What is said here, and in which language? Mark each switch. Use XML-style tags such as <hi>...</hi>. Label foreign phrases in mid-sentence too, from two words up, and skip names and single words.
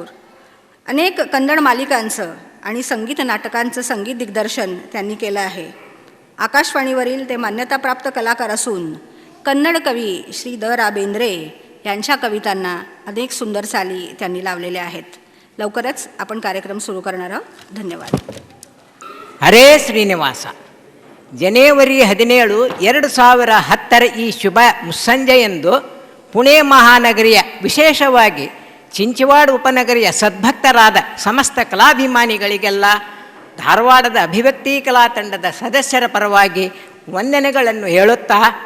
<mr>अनेक कन्नड मालिकांचं आणि संगीत नाटकांचं संगीत दिग्दर्शन त्यांनी केलं आहे. आकाशवाणीवरील ते मान्यताप्राप्त कलाकार असून कन्नड कवी श्री द रा बेंद्रे यांच्या कवितांना अनेक सुंदर चाली त्यांनी लावलेल्या आहेत. लवकरच आपण कार्यक्रम सुरू करणार आहोत. धन्यवाद.</mr> <kn>ಹರೇ ಶ್ರೀನಿವಾಸ. ಜನವರಿ 17, 2010 ಈ ಶುಭ ಮುಸ್ಸಂಜೆಯಂದು ಪುಣೆ ಮಹಾನಗರಿಯ, ವಿಶೇಷವಾಗಿ ಚಿಂಚವಾಡ ಉಪನಗರಿಯ ಸದ್ಭಕ್ತರಾದ ಸಮಸ್ತ ಕಲಾಭಿಮಾನಿಗಳಿಗೆಲ್ಲ ಧಾರವಾಡದ ಅಭಿವ್ಯಕ್ತಿ ಕಲಾ ತಂಡದ ಸದಸ್ಯರ ಪರವಾಗಿ ವಂದನೆಗಳನ್ನು ಹೇಳುತ್ತಾ,</kn>